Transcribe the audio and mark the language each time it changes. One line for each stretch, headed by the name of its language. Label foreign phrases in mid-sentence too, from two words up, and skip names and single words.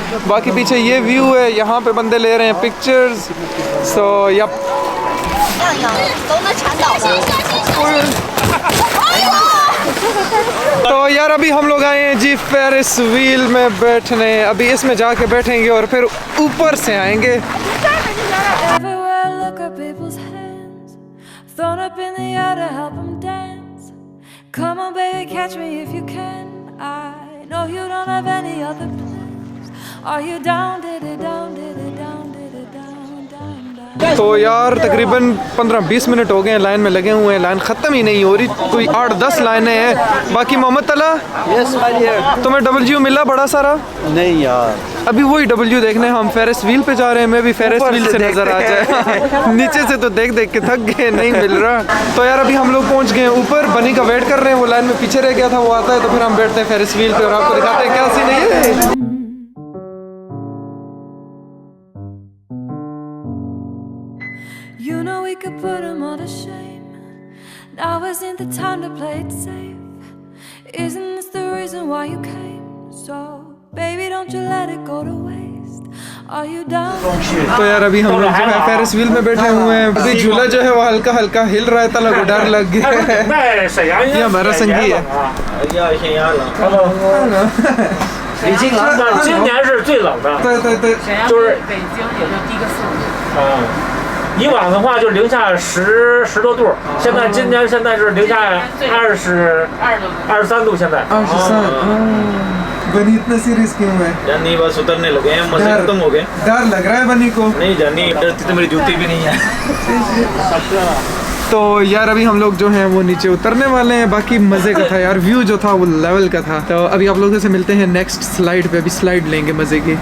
Hindi: बाकी पीछे ये व्यू है, यहाँ पे बंदे ले रहे हैं पिक्चर्स।
English: so yup,
Hindi: तो यार अभी हम लोग आए हैं जी
English: Ferris wheel
Hindi: में बैठने। अभी इसमें जाके बैठेंगे और फिर ऊपर से आएंगे।
English: Everywhere I look at people's hands thrown up in the air to help them dance. Come on baby, catch me if you can. I know you don't have any other plans. Are you down, did it down, did it down, did it down, down, down.
Hindi: तो यार तकरीबन 15-20 मिनट हो गए हैं लाइन में लगे हुए हैं, लाइन ख़त्म ही नहीं हो रही, कोई 8-10 लाइनें हैं। बाकी मोहम्मद तला, यस भाई, तुम्हें डब्ल्यू मिला बड़ा सारा? नहीं यार, अभी वही डब्ल्यू देखने हम
English: Ferris wheel
Hindi: पे जा रहे हैं। मैं भी फेरिस ऊपर व्हील से से नजर आ जाए। नीचे से तो देख देख के थक गए, नहीं मिल रहा। तो यार अभी हम लोग पहुंच गए ऊपर, बनी का वेट कर रहे हैं, वो लाइन में पीछे रह गया था, वो आता है तो फिर हम बैठते हैं
English: Ferris wheel
Hindi: पे और आपको दिखाते हैं क्या सीन है।
English: You know we could put them all to shame. Now isn't the time to play it safe. Isn't this the reason why you came? So baby, don't you let it go to waste. Are you down?
Hindi: तो यार अभी हम लोग जो है
English: Ferris wheel
Hindi: में बैठे हुए हैं। अभी झूला जो है वो हल्का हल्का हिल रहा है, तला को डर लग गया है। ये हमारा संगी है।
Chinese: 北京冷的，今年是最冷的，对对对，就是北京也就低个4度。以往的话就零下10多度，现在今年现在是零下23度，现在。
Hindi: बनी इतना सीरियस क्यों है? जानी बस उतरने लगे हैं, मजे खत्म हो गए। डर लग रहा है बनी को? नहीं जानी, डरती तो मेरी जूती भी नहीं है। तो यार अभी हम लोग जो हैं वो नीचे उतरने वाले हैं। बाकी मज़े का था यार, व्यू जो था वो लेवल का था। तो अभी आप लोगों से मिलते हैं
English: next slide
Hindi: पे, अभी स्लाइड लेंगे मज़े की।